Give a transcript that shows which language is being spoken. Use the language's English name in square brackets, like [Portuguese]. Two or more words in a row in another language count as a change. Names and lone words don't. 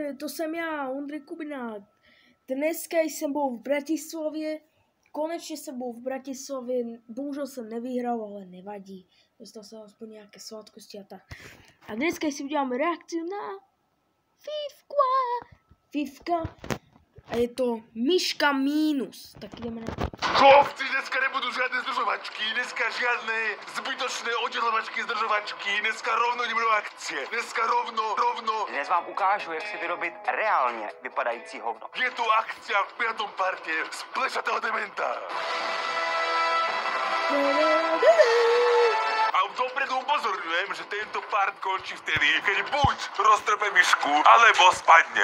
[Czech] to jsem já, Ondřej Kubinák. Dneska jsem byl v Bratislavě, konečně jsem byl v Bratislavě, bohužel jsem nevyhrál, ale nevadí. Dostal jsem aspoň nějaké sladkosti a tak. A dneska si uděláme reakci na Fifka. A je to Myška mínus. Tak jdeme na to. [Slovak] Chlapci, dneska nebudú žiadne zdržovačky, dneska žiadne zbytočné oddělovačky, zdržovačky, dneska rovno [Czech] jdeme do akcie, [Slovak] dneska rovno. [Czech] Dnes vám ukážu, jak si vyrobit reálně vypadající hovno. [Slovak] Je tu akcia v 5. parte z Plešatého dementa. A dopredu upozorňujem, že tento part končí vtedy, keď buď roztrpem myšku, alebo spadnem.